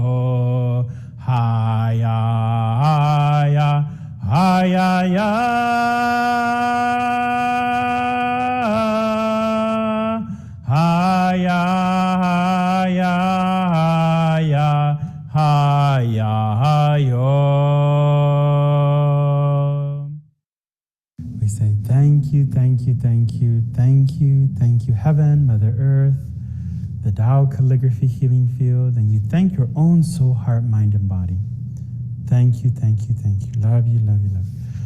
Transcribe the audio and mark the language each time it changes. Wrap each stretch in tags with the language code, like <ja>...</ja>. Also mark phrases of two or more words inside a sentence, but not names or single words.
<en>Ha-ya, ha-ya, ha-ya, ya. Ha-ya, ha-ya, ha-ya, ha-ya, yo. We say thank you, thank you, thank you, thank you, thank you, Heaven, Mother Earth, the Tao Calligraphy Healing Field, and you thank your own soul, heart, mind, and body. Thank you, thank you, thank you. Love you, love you, love you.</en>